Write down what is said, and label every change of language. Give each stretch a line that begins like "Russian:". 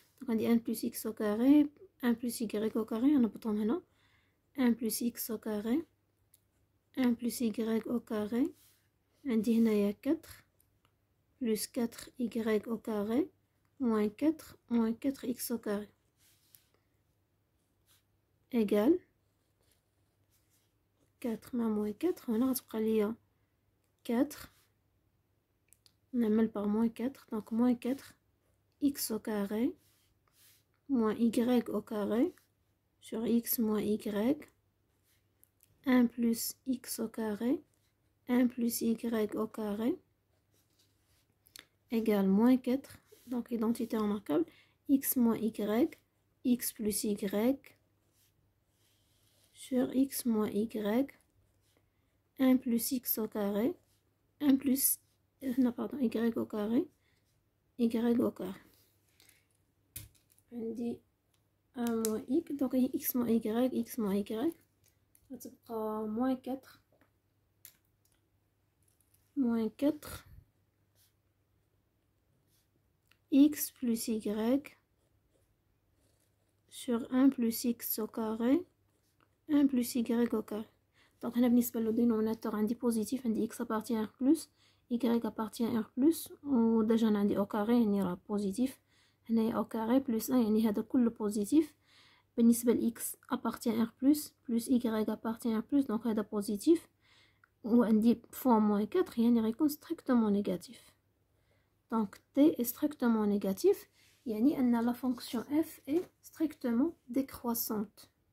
French: donc عندي 1 plus x au carré 1 plus y au carré
Arabic: نبطهم هنا
French: 1 plus x au carré 1 plus y au carré.
Arabic: عندي هنايا
French: 4 plus 4y au carré moins 4x au carré égale 4 مع moins 4.
Arabic: هنا غتبقى ليا 4 نعمل
French: par moins 4. donc moins 4 x au carré moins y au carré sur x moins y 1 plus x au carré 1 plus y au carré égale moins 4. donc identité remarquable x moins y x plus y sur x moins y 1 plus x au carré 1 plus non pardon y au carré y au carré. on dit 1 moins x. donc x moins y
Arabic: غتبقى
French: moins 4 x plus y sur 1 plus x au carré 1 plus y au carré.
Arabic: donc هنا بالنسبة للدينوميناتور عندي بوزيتيف.
French: عندي x appartient à R plus y appartient à R plus وديجا عندي au carré
Arabic: يعني راه بوزيتيف. هنايا
French: au carré plus 1
Arabic: يعني هذا كله بوزيتيف. بالنسبة ل
French: x appartient à R plus y appartient à R plus donc هذا بوزيتيف.
Arabic: وعندي fois moins 4 يعني غيكون
French: strictement négatif. donc t est strictement négatif
Arabic: يعني أن
French: la fonction f est strictement décroissante.